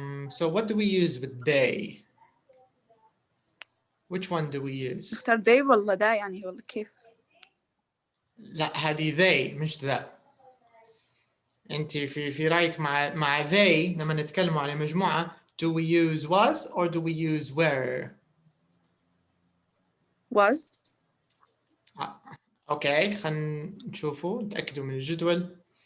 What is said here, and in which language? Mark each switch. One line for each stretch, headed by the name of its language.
English: So what do we use with they? Which one do we use?
Arabic: نختار they ولا ده يعني ولا كيف؟ لا هذه they مش ذا. انت في رايك مع they لما نتكلم على مجموعة
English: do we use was or do we use were? was.
Arabic: اوكي خلينا نشوفه نتأكدوا من الجدول.